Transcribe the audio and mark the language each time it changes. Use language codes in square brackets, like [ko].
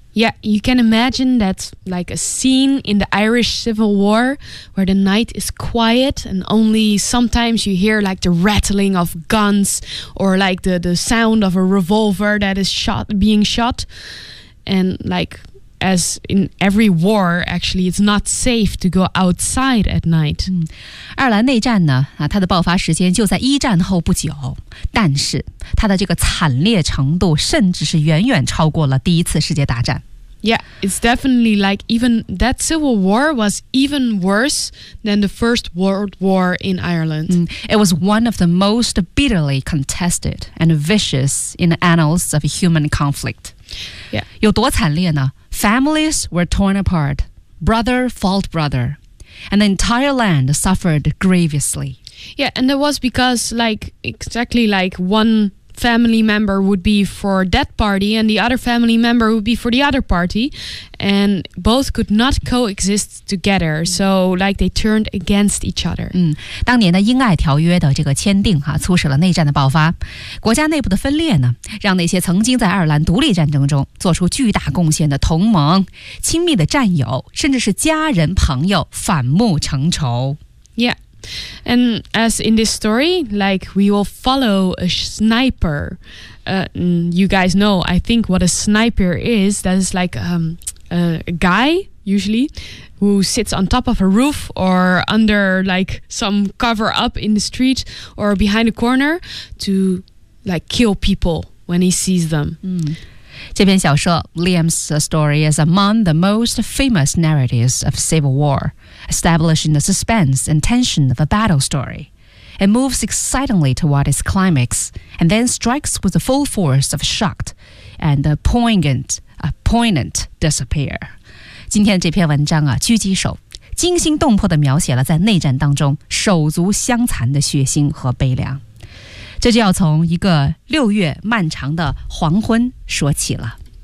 [en] Yeah, you can imagine that's like a scene in the Irish Civil War where the night is quiet and only sometimes you hear like the rattling of guns or like the sound of a revolver that is being shot. And like as in every war, actually, it's not safe to go outside at night. [zh] 爱尔兰内战呢，它的爆发时间就在一战后不久，但是它的这个惨烈程度甚至是远远超过了第一次世界大战。 [en] Yeah, it's definitely like even that civil war was even worse than the First World War in Ireland. It was one of the most bitterly contested and vicious in the annals of human conflict. Yeah. [zh] 有多惨烈呢? [en] Families were torn apart. Brother fought brother. And the entire land suffered grievously. Yeah, and it was because like exactly like one... family member would be for that party and the other family member would be for the other party and both could not coexist together, so like they turned against each other. [zh] 当年的英爱条约的这个签订促使了内战的爆发，国家内部的分裂呢，让那些曾经在爱尔兰独立战争中做出巨大贡献的同盟、亲密的战友，甚至是家人朋友反目成仇。 [en] Yeah. And as in this story, like we will follow a sniper. You guys know, I think, what a sniper is. That is like a guy, usually, who sits on top of a roof or under like some cover up in the street or behind a corner to like kill people when he sees them. [zh] 这篇小说 [en] Liam's story is among the most famous narratives of Civil War. Establishing the suspense and tension of a battle story. It moves excitingly toward its climax and then strikes with the full force of shock and a poignant despair. [zh] 今天这篇文章，狙击手，惊心动魄地描写了在内战当中手足相残的血腥和悲凉。这就要从一个六月漫长的黄昏说起了。